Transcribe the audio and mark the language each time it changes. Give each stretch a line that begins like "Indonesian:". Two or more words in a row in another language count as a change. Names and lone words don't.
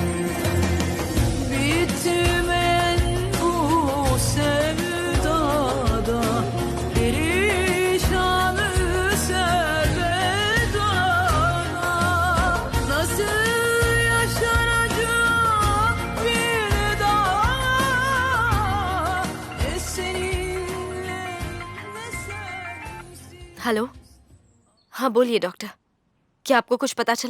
Turkish: Bitmeyen bu sevdada perişanı servedana, nasıl yaşanacak bir daha, ne seninle ne sensiz.
Hindi: हेलो, हाँ बोलिए डॉक्टर, क्या आपको कुछ पता चला?